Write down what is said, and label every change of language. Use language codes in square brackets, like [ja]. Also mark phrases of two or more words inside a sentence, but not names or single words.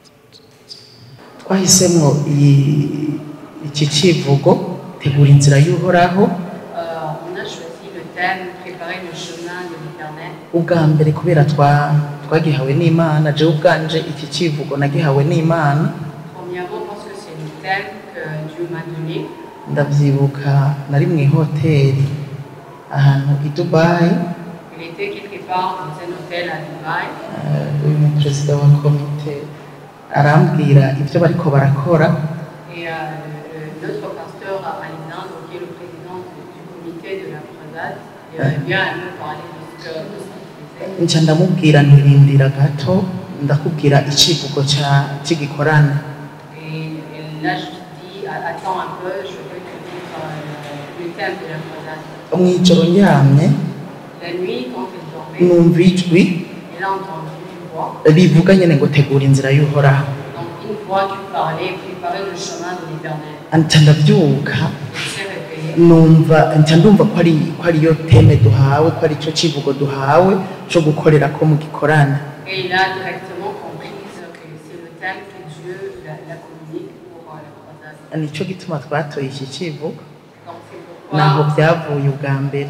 [rn] twahisemo iki kivugo tegura inzira y'uhoraho [fr] On a choisi le thème Préparer le chemin de l'Éternel. [rn] ubwa mbere kubera twagihawe n'Imana je ubwanje iki kivugo nagihawe n'Imana. [fr] Premièrement, parce que c'est le thème que Dieu m'a donné. [rn] Ndavyibuka nari mu hoteli ahantu i Dubai. [fr] Il était quelque part dans un hôtel à Dubaï. [rn] Uyu perezida wa komite arambwira ibyo bariko barakora. [fr] Et notre pasteur Alexandre, qui est le président du comité de la croisade, vient à nous parler de ce que nous faisons. [rn] Nca ndamubwira ntirindira gato ndakubwira icivugo cy'igikorane. [fr] Et là, je dis, attends un peu, je veux te dire le thème de la croisade. [rn] Mw'ijoro ndyamye [fr] La nuit, quand il dormait, [rn] numva ijwi [fr] il a entendu une voix. [rn] rivuga nyene ngo tegura inzira y'uhoraho. [fr] Donc une voix qui parlait, préparer le chemin de l'Éternel. [rn] Nca ndabyuka [fr] Il s'est réveillé. [rn] nca ndumva ko ariyo teme duhawe, ko ari cyo kivugo duhawe cyo gukorera ko mu gikorane. [fr] Et il a directement compris que c'est le thème que Dieu la communique pour la croisade. [rn] Nico gituma twatoye iki kivugo [fr] Donc [rn] naho byavuye ubwa mbere.